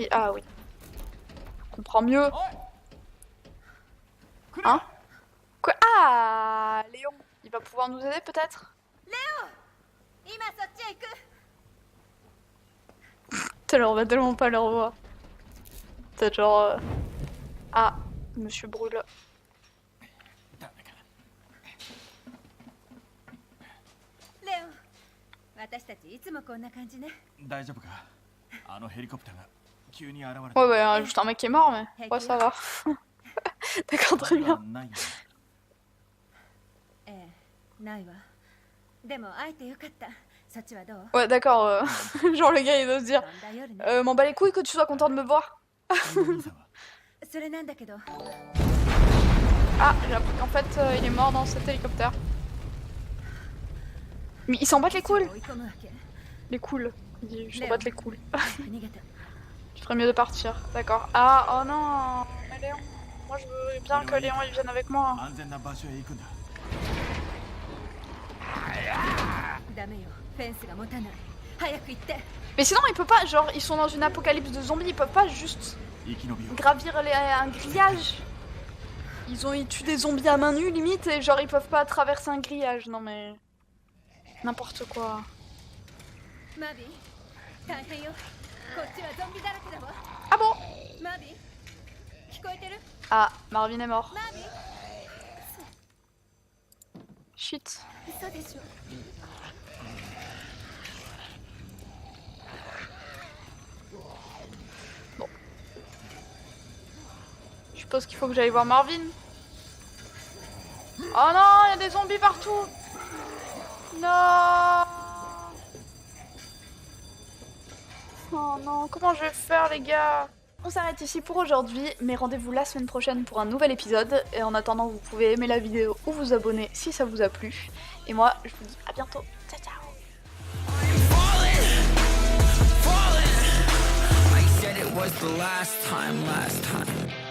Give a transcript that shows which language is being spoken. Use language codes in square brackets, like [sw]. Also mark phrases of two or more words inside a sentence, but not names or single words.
[fr] Ah oui. Je comprends mieux. Hein? Quoi? Ah, Léon. Il va pouvoir nous aider peut-être? On va tellement pas le revoir. Peut-être genre... Ah, Monsieur Brûle. [ja] レオン、私たちいつもこんな感じね。大丈夫かあのヘリコプターが急に現れ [fr] Ouais, ouais, juste un mec qui est mort, mais... Ouais, ça va. D'accord, très bien. [ja] ないよええ、ないわ。でも会えてよかった。そっちはどう？ [fr] Ouais, d'accord. Genre le gars, il doit se dire... [ja] 飛んだ夜ね。 [fr] M'en bats les couilles que tu sois content de me voir. [ja] お兄さんはそれなんだけど。 [fr] Ah, j'ai appris qu'en fait, il est mort dans cet hélicoptère. Mais il s'en battent les couilles. [ja] 追い込むわけ。 [fr] Les couilles. Il dit, je s'en batte les couilles. [ja] 逃げた。 [fr] Je ferais mieux de partir. D'accord. Ah, oh non. Mais Léon. Moi, je veux bien que Léon, il vienne avec moi. [ja] 安全な場所へ行くんだダメよ。フェンスが持たない。早く行って。 [fr] Mais sinon, il peut pas. Genre, ils sont dans une apocalypse de zombies. Ils peuvent pas juste [ja] 生き延びよう [fr] gravir un grillage. Ils tuent des zombies à main nue, limite. Et genre, ils peuvent pas traverser un grillage. Non, mais. N'importe quoi. [ja] マービー、大変よ。こっちはゾンビだらけだわ。 [fr] Ah bon? [ja] マービー、聞こえてる？ [fr] Ah, Marvin est mort. [ja] マービー、 [en] Shit. [ja] 嘘でしょ。 [fr] Je suppose qu'il faut que j'aille voir Marvin. Oh non, il y a des zombies partout. Non. Oh non, comment je vais faire les gars? On s'arrête ici pour aujourd'hui, mais rendez-vous la semaine prochaine pour un nouvel épisode. Et en attendant, vous pouvez aimer la vidéo ou vous abonner si ça vous a plu. Et moi, je vous dis à bientôt. Ciao ciao. [en] I said it was the last time